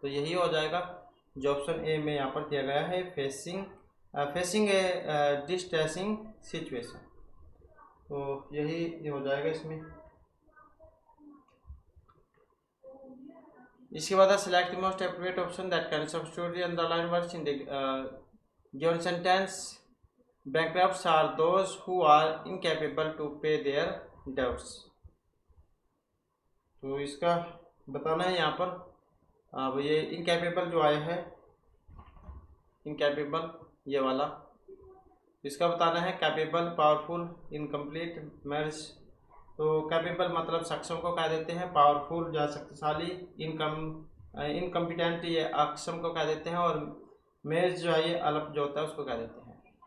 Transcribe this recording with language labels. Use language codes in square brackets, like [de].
[hi] तो यही हो जाएगा जो ऑप्शन ए में यहाँ पर दिया गया है, [en] Facing a distressing situation. [hi] तो यही हो जाएगा इसमें। इसके बाद [en] Select the most appropriate option that can substitute the underline words in the given sentence Bankrupts are those who are incapable to pay their debts. [hi] तो इसका बताना है यहाँ पर। अब ये इनकैपेबल जो आया है, इनकैपेबल ये वाला, इसका बताना है कैपेबल, पावरफुल, इनकम्प्लीट, मैरिज। तो कैपेबल मतलब सक्षम को कह देते हैं, पावरफुल या शक्तिशाली, इनकम्पिटेंट ये अक्षम को कह देते हैं, और मैरिज जो है ये अल्प जो होता है उसको कह देते हैं।